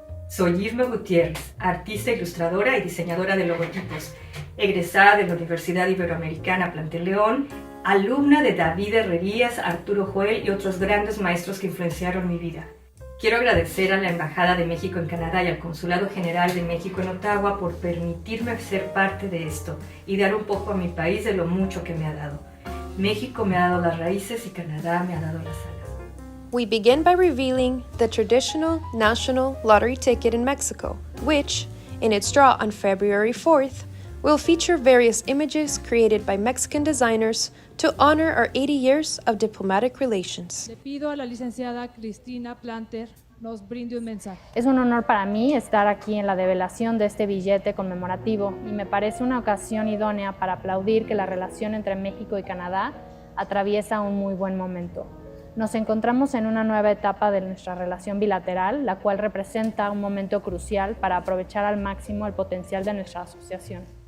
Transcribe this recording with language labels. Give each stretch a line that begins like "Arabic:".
Spanish: Soy Irma Gutiérrez, artista ilustradora y diseñadora de logotipos, egresada de la Universidad Iberoamericana Plantel León, alumna de David Herrerías, Arturo Joel y otros grandes maestros que influenciaron mi vida. Quiero agradecer a la Embajada de México en Canadá y al Consulado General de México en Ottawa por permitirme ser parte de esto y dar un poco a mi país de lo mucho que me ha dado. México me ha dado las raíces y Canadá me ha dado las alas.
English: We begin by revealing the traditional national lottery ticket in Mexico, which, in its draw on February 4th, will feature various images created by Mexican designers to honor our 80 years of diplomatic relations.
Spanish: Le pido a la licenciada Cristina Planter nos brinde un mensaje. Es un honor para mí estar aquí en la develación de este billete conmemorativo y me parece una ocasión idónea para aplaudir que la relación entre México y Canadá atraviesa un muy buen momento. Nos encontramos en una nueva etapa de nuestra relación bilateral, la cual representa un momento crucial para aprovechar al máximo el potencial de nuestra asociación.